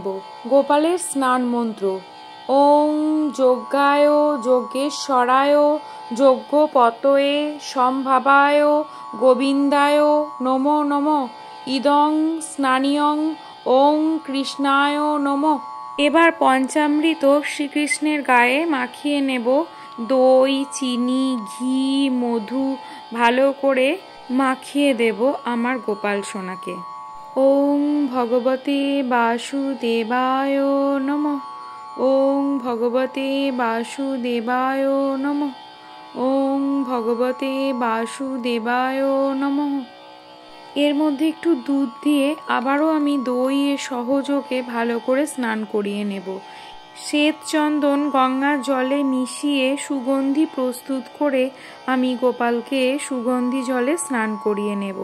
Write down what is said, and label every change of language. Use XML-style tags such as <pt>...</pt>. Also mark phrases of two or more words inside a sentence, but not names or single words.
<bn>গোপালের স্নান মন্ত্র:</bn> <sa>ওং যজ্ঞায় যজ্ঞেশ্বরায় যজ্ঞপতয়ে সম্ভাবায় গোবিন্দায় নমো নমঃ ইদং স্নানিয়ং ওং কৃষ্ণায় নমঃ।</sa> <bn>এবার পঞ্চামৃত শ্রীকৃষ্ণের গায়ে মাখিয়ে নেব। দই, চিনি, ঘি, মধু ভালো করে মাখিয়ে দেব আমার গোপাল সোনাকে।</bn> <sa>ওং ভগবতে বাসুদেবায় নমঃ ওং ভগবতে বাসুদেবায় নমঃ ওং ভগবতে বাসুদেবায় নমঃ।</sa> <bn>এর মধ্যে একটু দুধ দিয়ে আবারও আমি দই সহযোগে ভালো করে স্নান করিয়ে নেব। শ্বেত চন্দন গঙ্গার জলে মিশিয়ে সুগন্ধি প্রস্তুত করে আমি গোপালকে সুগন্ধি জলে স্নান করিয়ে নেব।</bn>